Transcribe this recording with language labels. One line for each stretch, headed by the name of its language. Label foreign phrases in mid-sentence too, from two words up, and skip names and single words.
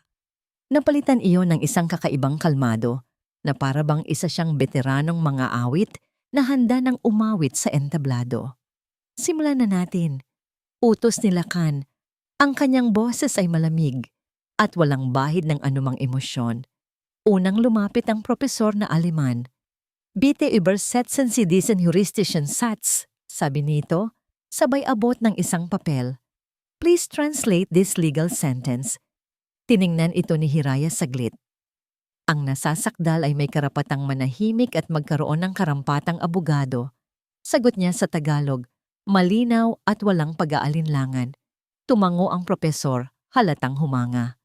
Filipino: Napalitan iyon ng isang kakaibang kalmado na para bang isa siyang veteranong mga awit na handa ng umawit sa entablado. Simulan na natin. Utos ni Lacan. Ang kanyang boses ay malamig at walang bahid ng anumang emosyon. Unang lumapit ang propesor na Aleman.
German: Bitte übersetzen Sie diesen juristischen Satz,
Filipino: sabi nito, sabay abot ng isang papel.
English: Please translate this legal sentence.
Filipino: Tiningnan ito ni Hiraya saglit. Ang nasasakdal ay may karapatang manahimik at magkaroon ng karampatang abogado. Sagot niya sa Tagalog, malinaw at walang pag-aalinlangan. Tumango ang propesor, halatang humanga.